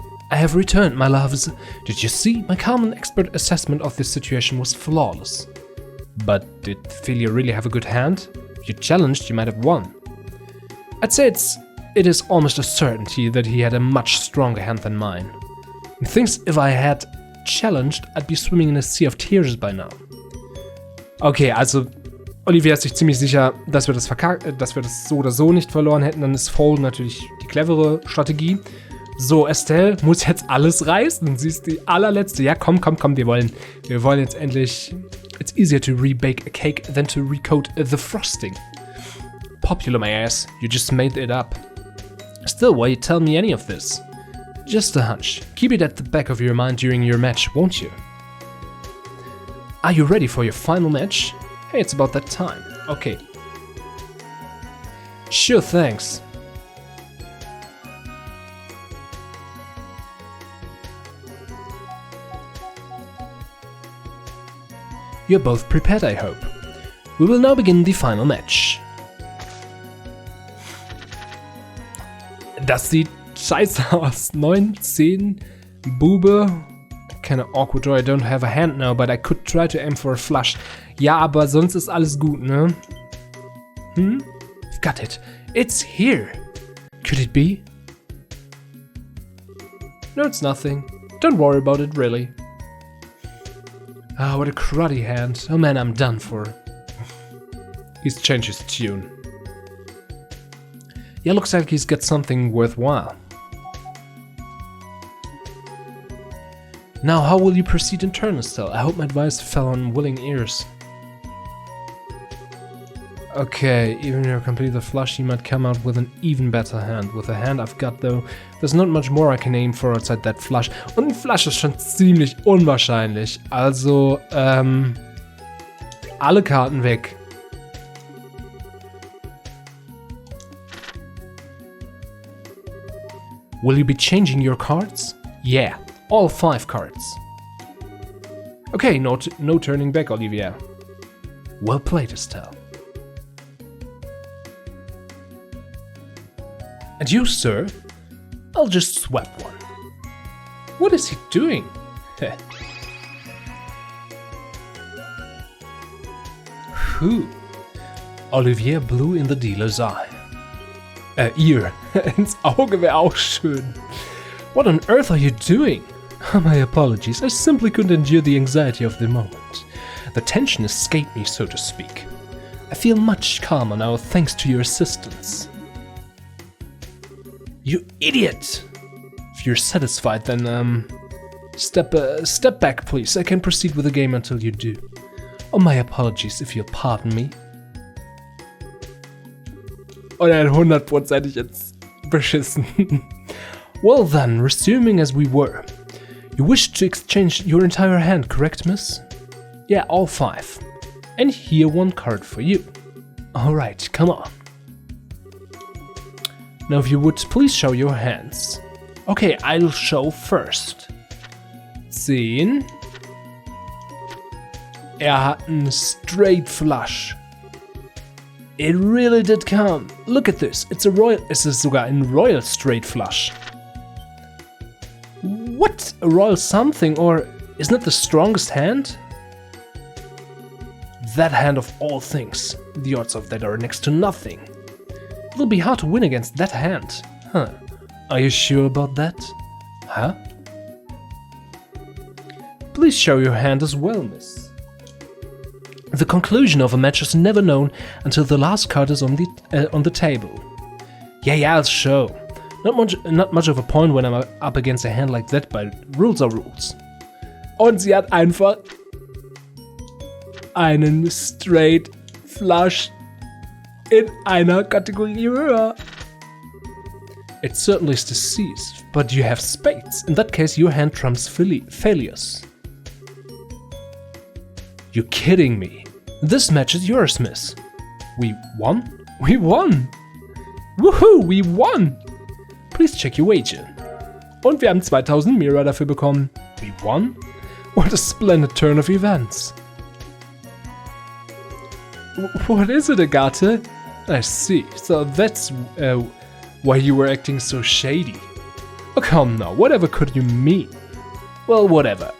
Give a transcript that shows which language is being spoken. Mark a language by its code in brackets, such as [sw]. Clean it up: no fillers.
[en] I have returned, my loves. Did you see? My calm and expert assessment of this situation was flawless. But did Philia really have a good hand? If you challenged, you might have won. I'd say it is almost a certainty that he had a much stronger hand than mine. Methinks if I had challenged, I'd be swimming in a sea of tears by now. [de] Okay, also Olivia ist sich ziemlich sicher, dass wir das so oder so nicht verloren hätten. Dann ist Fold natürlich die clevere Strategie. So, Estelle muss jetzt alles reißen. Sie ist die allerletzte. Ja, komm, wir wollen jetzt endlich... [en] It's easier to rebake a cake than to recoat the frosting. Popular, my ass. You just made it up. Still, why you tell me any of this? Just a hunch. Keep it at the back of your mind during your match, won't you? Are you ready for your final match? Hey, it's about that time. Okay. Sure, thanks. You're both prepared, I hope. We will now begin the final match. [de] Das sieht scheiße aus. 9, 10, Bube. [en] Kinda awkward draw. I don't have a hand now, but I could try to aim for a flush. [de] Ja, aber sonst ist alles gut, ne? [en] I've got it. It's here. Could it be? No, it's nothing. Don't worry about it, really. Ah, what a cruddy hand. Oh man, I'm done for. He's changed his tune. Yeah, looks like he's got something worthwhile. Now, how will you proceed in turn, Estelle? I hope my advice fell on willing ears. Okay, even if you complete the flush, you might come out with an even better hand. With the hand I've got, though, there's not much more I can aim for outside that flush. [de] Und ein Flush ist schon ziemlich unwahrscheinlich. Also, alle Karten weg. [en] Will you be changing your cards? Yeah, all 5 cards. Okay, no turning back, Olivia. Well played, Estelle. And you, sir? I'll just swap one. What is he doing? Whew. Olivier blew in the dealer's eye. Ear. [de] Ins Auge wäre auch schön. [en] What on earth are you doing? My apologies, I simply couldn't endure the anxiety of the moment. The tension escaped me, so to speak. I feel much calmer now thanks to your assistance. You idiot! If you're satisfied, then, step back, please. I can proceed with the game until you do. Oh, my apologies, if you'll pardon me. [de] Und er hat 100%ig jetzt beschissen. [en] Well then, resuming as we were. You wished to exchange your entire hand, correct, miss? Yeah, all 5. And here one card for you. Alright, come on. Now if you would please show your hands. Okay, I'll show first. 10. [de] Hat einen straight flush. [en] It really did come. Look at this. [de] Es ist sogar ein royal straight flush. [en] What? A royal something? Or isn't it the strongest hand? That hand of all things. The odds of that are next to nothing. It'll be hard to win against that hand. Huh. Are you sure about that? Huh? Please show your hand as well, miss. The conclusion of a match is never known until the last card is on the table. Yeah, I'll show. Not much of a point when I'm up against a hand like that, but rules are rules. [de] Und sie hat einfach einen straight flush in einer Kategorie höher. [en] It certainly is deceased, but you have spades. In that case, your hand trumps failures. You're kidding me. This match is yours, miss. We won? We won! Woohoo, we won! Please check your wager. [de] Und wir haben 2000 Mira dafür bekommen. [en] We won? What a splendid turn of events. What is it, Agathe? I see. So that's why you were acting so shady. Oh, come now, whatever could you mean? Well, whatever.